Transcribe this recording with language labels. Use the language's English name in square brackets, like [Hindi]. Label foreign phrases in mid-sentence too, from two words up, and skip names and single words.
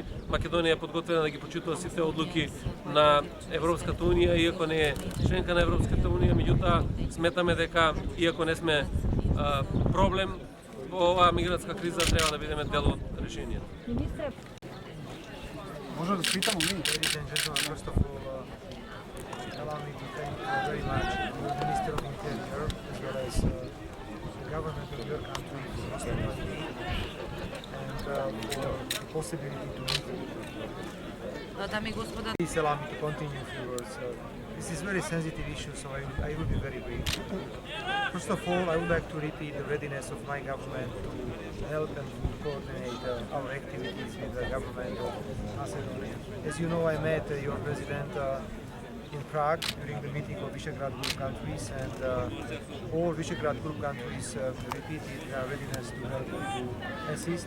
[Macedonian] Македонија е подготвена да ги почитува сите одлуки на Европската унија, иако не е членка на Европската унија, меѓутоа сметаме дека иако не сме проблем во оваа мигрантска криза, треба да бидеме дел од решението. Министре, [Serbian] може да питамо ми? [English] Allow me to thank you very much the Minister of Interior as well as the government of your country for hospitality and for the possibility to meet you. [Macedonian] дами и господа, [English] Please allow me to continue a few words. This is very sensitive issue, so I will be very brief. First of all, I would like to repeat the readiness of my government to help and to coordinate our activities with the government of Macedonia. As you know, I met your president in Prague during the meeting of Visegrad Group countries, and all Visegrad Group countries repeated their readiness to help and to assist.